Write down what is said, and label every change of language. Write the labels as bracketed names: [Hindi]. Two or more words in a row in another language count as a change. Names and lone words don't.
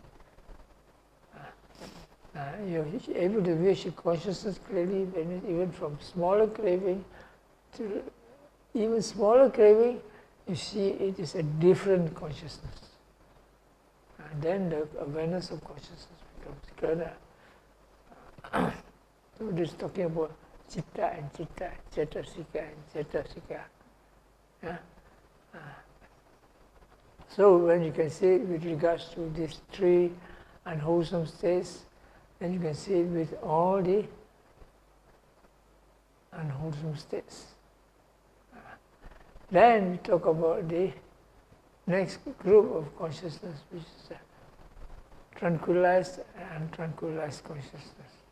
[English] You're able to view your consciousness clearly, even from smaller craving to even smaller craving, you see it is a different consciousness. And then the awareness of consciousness becomes clearer. So this is talking about citta and citta, cetasika and cetasika. Yeah? So when you can see it with regards to these three unwholesome states, then you can see it with all the unwholesome states. Then we talk about the next group of consciousness, which is tranquilized and untranquilized consciousness.